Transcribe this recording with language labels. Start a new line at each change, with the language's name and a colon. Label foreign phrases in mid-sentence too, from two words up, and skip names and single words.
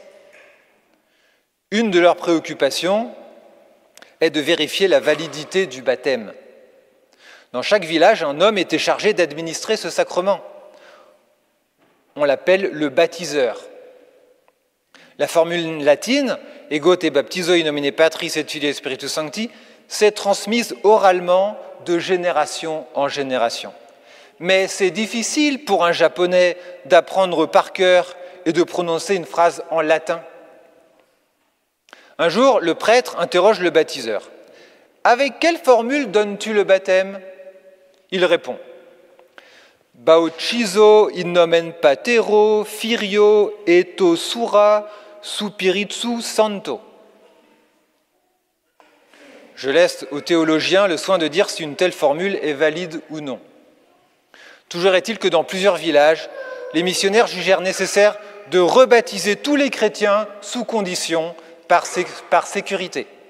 French: Une de leurs préoccupations est de vérifier la validité du baptême. Dans chaque village, un homme était chargé d'administrer ce sacrement. On l'appelle le baptiseur. La formule latine «
Latin: Ego te baptizo in nomine Patris et Filii et Spiritus Sancti
French: » s'est transmise oralement de génération en génération. Mais c'est difficile pour un Japonais d'apprendre par cœur et de prononcer une phrase en latin. Un jour, le prêtre interroge le baptiseur. « Avec quelle formule donnes-tu le baptême ?» Il répond «
Latin: Bauchizo in nomen Patero, Firio, Eto Sura, Supiritsu Santo ».
French: Je laisse aux théologiens le soin de dire si une telle formule est valide ou non. Toujours est-il que dans plusieurs villages, les missionnaires jugèrent nécessaire de rebaptiser tous les chrétiens sous condition par sécurité.